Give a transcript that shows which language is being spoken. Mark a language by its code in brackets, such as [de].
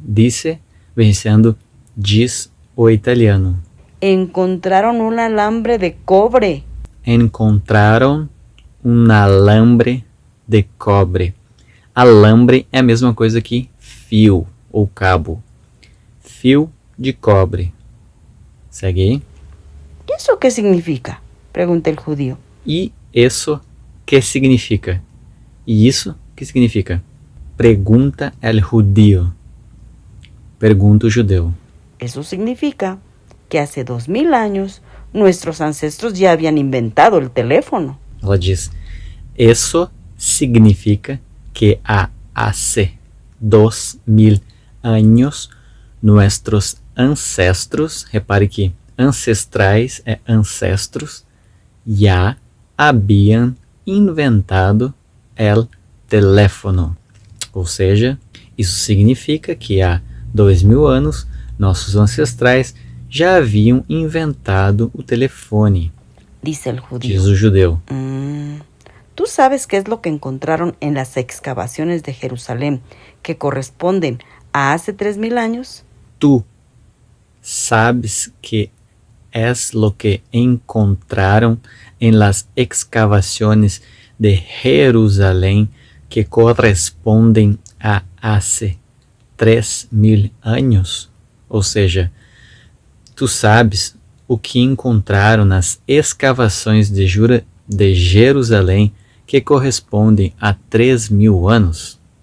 [pt] Dice vem sendo diz o italiano. [es] «Encontraron un alambre de cobre». [pt] Encontraram um alambre de cobre. Alambre é a mesma coisa que fio ou cabo. Fio de cobre. Segue aí. [es] «¿Y eso qué significa?», pregunta el judío. [pt] E isso que significa? E isso que significa? Pergunta [es] el judío. [pt] Pergunta o judeu. [es] «Eso significa que hace 2000 años nuestros ancestros ya habían inventado el teléfono». [pt] Ela diz: isso significa que hace 2000 anos nossos ancestros, repare que ancestrais é ancestros, já haviam inventado [es] el teléfono. [pt] Ou seja, isso significa que há 2000 anos nossos ancestrais já haviam inventado o telefone. [es] Dice el judío. [pt] Diz o judeu. [es] ¿Tú sabes qué es lo que encontraron en las excavaciones de Jerusalén que corresponden a hace 3000 años? Tu sabes que es lo que encontraron en las excavaciones de Jerusalén que correspondem a hace 3000 anos? [pt] Ou seja, tu sabes o que encontraram nas escavações de Jerusalém que correspondem a 3000 anos?